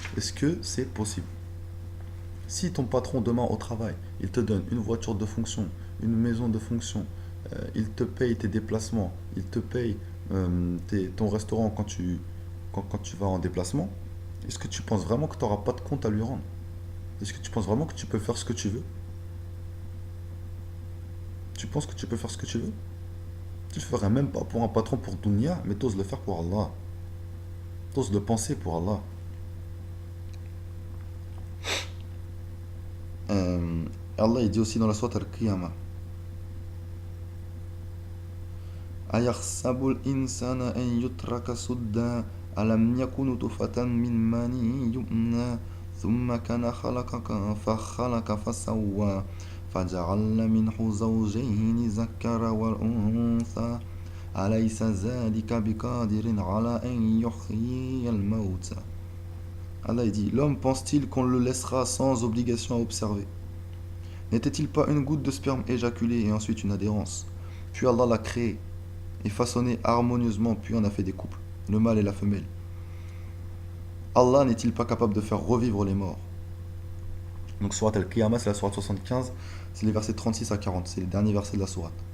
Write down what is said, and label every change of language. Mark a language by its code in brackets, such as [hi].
[fr] Est-ce que c'est possible? Si ton patron demain au travail, il te donne une voiture de fonction, une maison de fonction, il te paye tes déplacements, il te paye ton restaurant quand tu vas en déplacement, est-ce que tu penses vraiment que tu n'auras pas de compte à lui rendre? Est-ce que tu penses vraiment que tu peux faire ce que tu veux? Tu penses que tu peux faire ce que tu veux? Tu le ferais même pas pour un patron pour Dunya, mais t'oses le faire pour Allah. T'oses le penser pour Allah. Euh, Allah il dit aussi dans la sourate Al-Qiyamah [ar] أيحسب الإنسان أن يترك سدى ألم يكن نطفة من مني يمنى ثم كان فخلق فسوى فجعل منه زوجين الذكر والأنثى أليس ذلك بقادر على أن يحيي الموتى. [fr] Allah il dit, l'homme pense-t-il qu'on le laissera sans obligation à observer? N'était-il pas une goutte de sperme éjaculée et ensuite une adhérence? Puis Allah l'a créé et façonné harmonieusement, puis en a fait des couples, le mâle et la femelle. Allah n'est-il pas capable de faire revivre les morts? Donc Surat Al-Qiyamah, c'est la Surat 75, c'est les versets 36 à 40, c'est les derniers versets de la Surat.